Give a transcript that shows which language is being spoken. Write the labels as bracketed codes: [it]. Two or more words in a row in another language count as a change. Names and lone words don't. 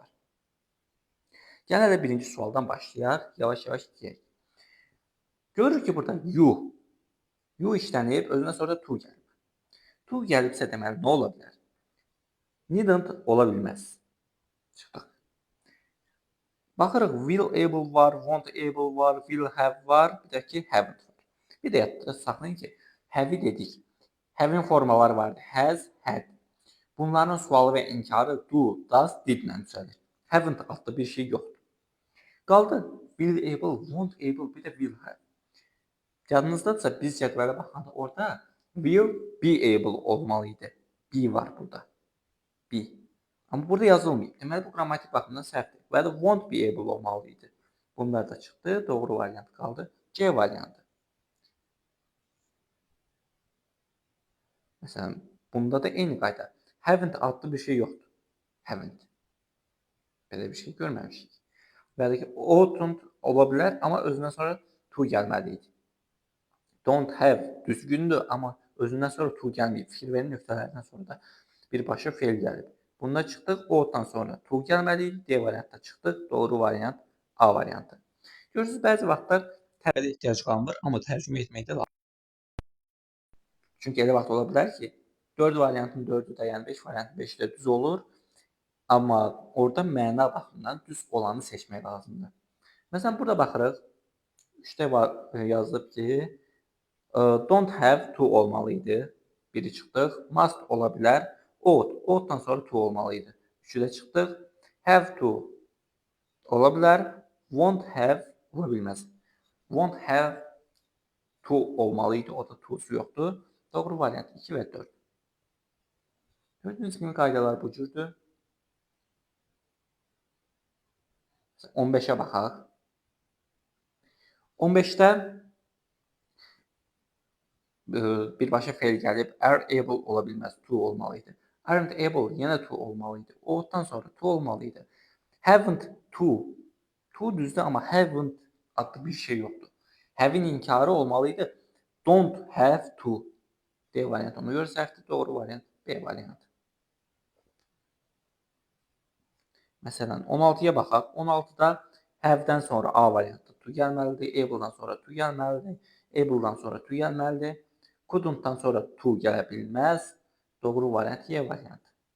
[az] Gəlin hələ birinci sualdan başlayaq, yavaş-yavaş deyək. Görürük ki, burada you işlənib, özündən sonra to gəlib. To gəlibsə deməli, nə ola bilər? Needn't ola bilməz. Çıxdıq. Baxırıq, [en] will able [az] var, [en] won't able [az] var, [en] will have [az] var, bir də ki, haven't var. Bir də yadda saxlayın ki, have-i dedik. Have-in formaları vardı. Has, had. Bunların sualı və inkarı [en] do, does, [az] did-lə düzəlir. Haven't adlı bir şey yoxdur. [en] Qaldı will able, won't able, [az] bir də [en] will have. [az] Yadınızdadırsa biz cədvələ baxanda orada [en] will be able [az] olmalı idi. Be var burada. Be. Amma burada yazılmayıb. Deməli bu qrammatik baxımdan səhvdir. Və ya [en] won't be able [az] olmalı idi. Bunlar da çıxdı. Doğru variant qaldı. C variantı. Məsələn, bunda da eyni qayda. Haven't adlı bir şey yoxdur. Haven't. Belə bir şey görməmişik. Və ya da ki, oughtn't ola bilər, amma özündən sonra to gəlməli idi. [en] Don't have [az] düzgündür, amma özündən sonra to gəlməyib. Fikir verin, nöqtələrdən sonra da birbaşa feil gəlib. Bunda çıxdıq, ought-dan sonra to gəlməli idi. D variantda çıxdıq. Doğru variant A variantı. Görürsünüz, bəzi vaxtlar tərcümə ehtiyac qalmır, amma tərcümə etməkdə lazım. Çünki elə vaxt ola bilər ki, 4 variantın 4-ü də, yəni 5 variantın 5-i də düz olur. Amma orada məna baxımından düz olanı seçmək lazımdır. Məsələn, burada baxırıq. 3-də yazılıb ki, [en] don't have to olmalı idi. [az] Biri çıxdıq. Must ola bilər. Ought. Ought-dan sonra to olmalı idi. 3-də çıxdıq. [en] Have to [az] ola bilər. [en] Won't have [az] ola bilməz. [en] Won't have to olmalı idi. [az] O da to'su yoxdur. Doğru variant 2 və 4. Gördüyünüz kimi qaydalar bu cürdür. 15-ə baxaq. 15-də birbaşa feil gəlib. [en] Are able [az] ola bilməz. To olmalı idi. [en] Aren't able [az] yenə to olmalı idi. Ought-dan sonra to olmalı idi. [en] Haven't to. [az] To düzdür, amma haven't adlı bir şey yoxdur. Have-in inkarı olmalı idi. [en] Don't have to. [az] D variantı ona görə səhvdir. Doğru variant B variantı. Məsələn, 16-ya baxaq. 16-da have-dən sonra A variantı to gəlməlidir. Able-dan sonra to gəlməlidir. Able-dan sonra to gəlməlidir. Couldn't-dan sonra to gələ bilməz. Doğru variant Y variantı.